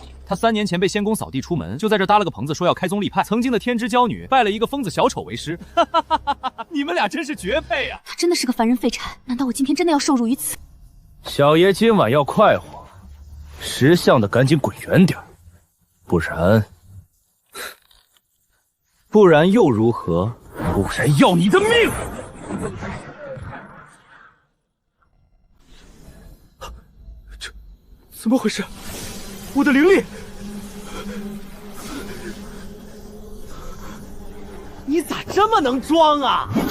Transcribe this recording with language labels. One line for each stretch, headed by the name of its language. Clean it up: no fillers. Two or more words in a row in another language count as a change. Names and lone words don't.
Chinese: 他3年前被仙宮掃地出門，就在這搭了個棚子，說要開宗立派。曾經的天之驕女拜了一個瘋子小丑為師，你們倆真是絕配啊！他真的是個凡人廢柴，難道我今天真的要受辱於此？小爺今晚要快活，識相的趕緊滾遠點，不然又如何？不然要你的命！怎麼回事？我的靈力！你咋這麼能裝啊？